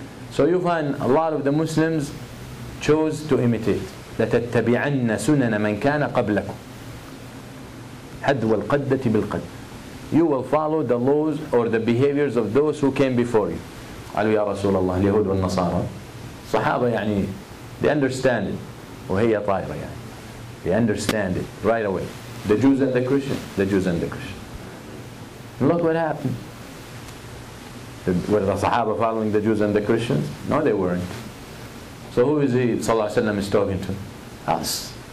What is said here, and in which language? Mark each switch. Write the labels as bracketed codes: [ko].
[en] So you find a lot of the Muslims chose to imitate. [ar] لَتَتَّبِعَنَّ سُنَنَ مَنْ كَانَ قَبْلَكُمْ حَدْوَ الْقَدَّةِ بِالْقَدِّ. [en] You will follow the laws or the behaviors of those who came before you. [ar] قالوا يا رسول الله اليهود والنصارى. صحابة يعني [en] they understand it. [ar] وهي طائرة يعني. [en] They understand it right away. The Jews and the Christians. The Jews and the Christians. And look what happened. Were the Sahaba following the Jews and the Christians? No, they weren't. So who is he, sallallahu alaihi wasallam, is talking to? Us.